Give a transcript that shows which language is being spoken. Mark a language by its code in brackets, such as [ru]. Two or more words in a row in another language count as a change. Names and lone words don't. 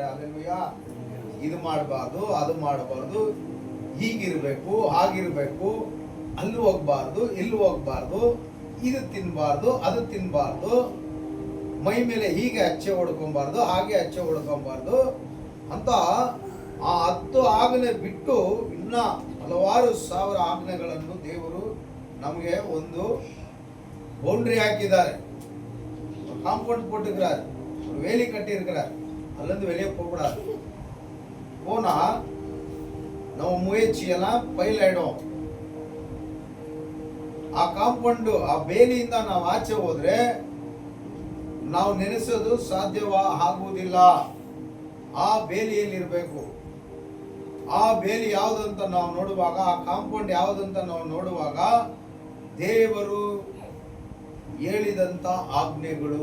[kn] ಅಲ್ಲೆಲೂಯಾ, ಇದು ಮಾಡಬಾರ್ದು, ಅದು ಮಾಡಬಾರ್ದು, ಹೀಗಿರ್ಬೇಕು, ಹಾಗಿರ್ಬೇಕು, ಅಲ್ಲಿ ಹೋಗ್ಬಾರ್ದು, ಇಲ್ಲಿ ಹೋಗ್ಬಾರ್ದು, ಇದು ತಿನ್ಬಾರ್ದು, ಅದು ತಿನ್ಬಾರ್ದು, ಮೈ ಮೇಲೆ ಹೀಗೆ ಹಚ್ಚೆ ಹೊಡ್ಕೊಬಾರ್ದು, ಹಾಗೆ ಹಚ್ಚೆ ಹೊಡ್ಕೊಬಾರ್ದು ಅಂತ ಆ 10 ಆಜ್ಞೆ ಬಿಟ್ಟು ಇನ್ನ ಹಲವಾರು ಸಾವಿರ ಆಜ್ಞೆಗಳನ್ನು ದೇವರು ನಮಗೆ ಒಂದು ಬೌಂಡ್ರಿ ಹಾಕಿದ್ದಾರೆ. [ta] காம்பவுண்ட் போட்டுக்கிறார், ஒரு வேலி கட்டி இருக்கிறார். அதுலேருந்து வெளியே போகக்கூடாது. போனா நம்ம முயற்சியெல்லாம் ಫೈಲ್ ಆಯ್டும். [kn] ಆ ಕಾಂಪೌಂಡ್, ಆ ಬೇಲಿಯಿಂದ ನಾವು ಆಚೆ ಹೋದ್ರೆ ನಾವು ನೆನೆಸೋದು ಆಗುವುದಿಲ್ಲ. ಆ ಬೇಲಿಯಲ್ಲಿ ಇರಬೇಕು. ಆ ಬೇಲಿ ಯಾವುದಂತ ನಾವು ನೋಡುವಾಗ, ಆ ಕಾಂಪೌಂಡ್ ಯಾವುದಂತ ನಾವು ನೋಡುವಾಗ ದೇವರು ಹೇಳಿದಂತ ಆಜ್ಞೆಗಳು.